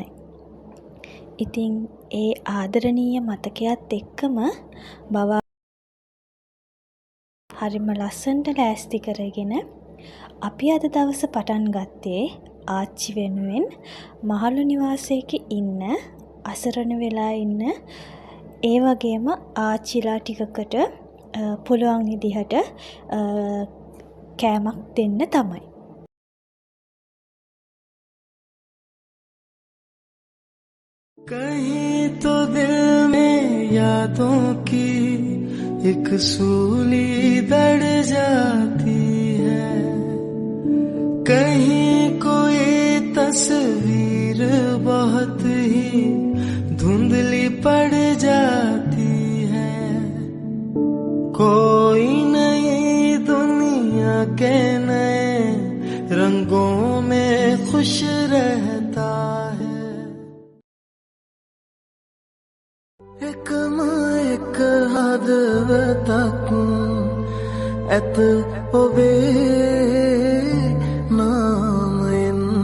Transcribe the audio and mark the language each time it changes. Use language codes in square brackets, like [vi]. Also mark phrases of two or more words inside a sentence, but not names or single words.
[si] ඉතින් ඒ ආදරණීය මතකයත් එක්කම බබා හරිම ලස්සනට ලෑස්ති කරගෙන අපි අද දවස පටන් ගත්තේ ආච්චි වෙනුවෙන් මහලු නිවාසයක ඉන්න අසරණ වෙලා ඉන්න ඒ වගේම ආච්චිලා ටිකකට පුළුවන් විදිහට කෑමක් දෙන්න තමයි. [hi] कहीं तो दिल में यादों की एक सूली दड़ जाती है, कहीं कोई तस्वीर बहुत ही धुंधली पड़ जाती है, कोई नई दुनिया के नए रंगों में खुश रहता है. [si] एक හදවතක් ඇත ඔබේ නාමයෙන්,